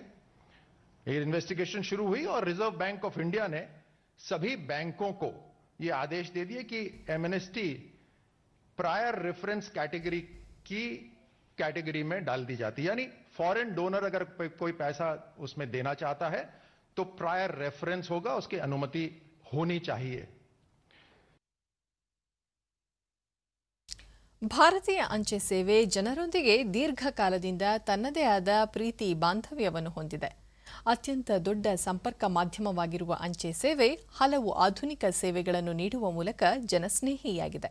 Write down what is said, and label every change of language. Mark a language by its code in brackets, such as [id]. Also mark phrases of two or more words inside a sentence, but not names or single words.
[hi] ये इन्वेस्टिगेशन शुरू हुई और रिजर्व बैंक ऑफ इंडिया ने सभी बैंकों को यह आदेश दे दिए कि एमएनएसटी [en] prior reference category [hi] की कैटेगरी में डाल दी जाती है, यानी [en] foreign donor [hi] अगर कोई पैसा उसमें देना चाहता है तो [en] prior reference [hi] होगा, उसकी अनुमति होनी चाहिए। [kn] ಭಾರತೀಯ ಅಂಚೆ ಸೇವೆ ಜನರೊಂದಿಗೆ ದೀರ್ಘಕಾಲದಿಂದ ತನ್ನದೇ ಆದ ಪ್ರೀತಿ ಬಾಂಧವ್ಯವನ್ನು ಹೊಂದಿದೆ. ಅತ್ಯಂತ ದೊಡ್ಡ ಸಂಪರ್ಕ ಮಾಧ್ಯಮವಾಗಿರುವ ಅಂಚೆ ಸೇವೆ ಹಲವು ಆಧುನಿಕ ಸೇವೆಗಳನ್ನು ನೀಡುವ ಮೂಲಕ ಜನಸ್ನೇಹಿಯಾಗಿದೆ.